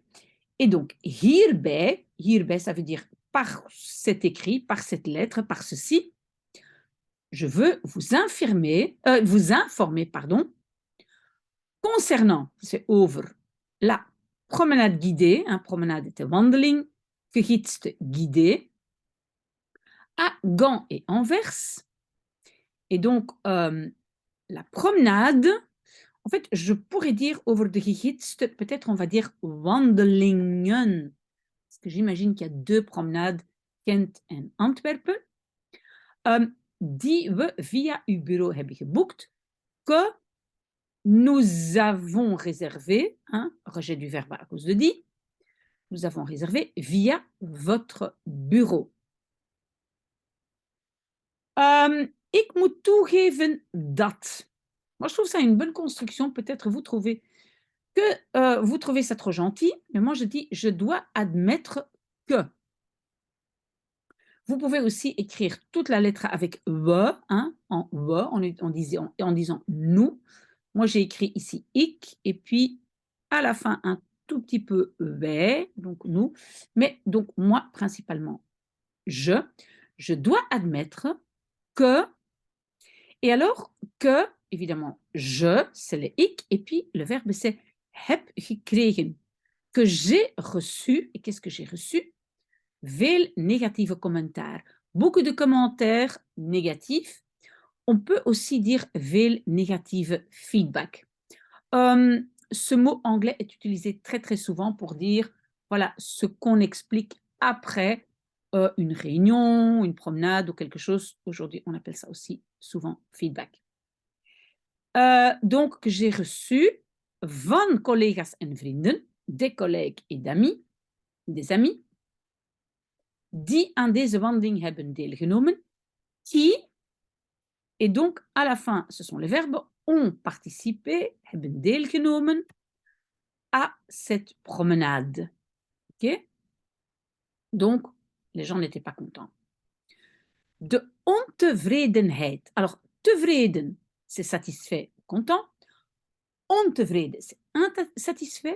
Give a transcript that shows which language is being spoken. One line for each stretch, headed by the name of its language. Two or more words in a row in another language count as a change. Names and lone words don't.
French: Et donc, hierbij, ça veut dire par cet écrit, par cette lettre, par ceci, je veux vous informer, pardon, concernant, c'est over, la promenade guidée, promenade est
Dutch: wandeling, gegidste
French: guidée, à Gand et Anvers. Et donc, la promenade, en fait, je pourrais dire
Dutch: over de gegidste,
French: peut-être on va dire wandelingen, parce que j'imagine qu'il y a deux promenades,
Dutch: Gent en Antwerpen, die we via uw bureau hebben geboekt,
French: que nous avons réservé, rejet du verbe à cause de die, nous avons réservé via votre bureau.
Dutch: Ik moet toegeven dat.
French: Moi, je trouve ça une bonne construction. Peut-être vous trouvez que vous trouvez ça trop gentil, mais moi, je dis je dois admettre que. Vous pouvez aussi écrire toute la lettre avec
Dutch: we, en we,
French: en disant nous. Moi, j'ai écrit ici ik, et puis à la fin, un tout petit peu wij, donc nous. Mais donc, moi, principalement, je dois admettre que, et alors que, évidemment, je, c'est le ik, et puis le verbe, c'est
Dutch: heb gekregen,
French: que j'ai reçu, et qu'est-ce que j'ai reçu?
Dutch: Veel negatieve commentaar.
French: Beaucoup de commentaires négatifs. On peut aussi dire
Dutch: veel negatieve feedback.
French: Ce mot anglais est utilisé très très souvent pour dire voilà ce qu'on explique après une réunion, une promenade ou quelque chose. Aujourd'hui, on appelle ça aussi souvent feedback. Donc, que j'ai reçu
Dutch: van collega's en vrienden,
French: des collègues et d'amis, des amis,
Dutch: die aan deze wandeling hebben deelgenomen,
French: qui, et donc à la fin, ce sont les verbes ont participé,
Dutch: hebben deelgenomen,
French: à cette promenade. OK? Donc, les gens n'étaient pas contents.
Dutch: De ontevredenheid.
French: Alors, tevreden, c'est satisfait, content. Ontevreden, c'est insatisfait.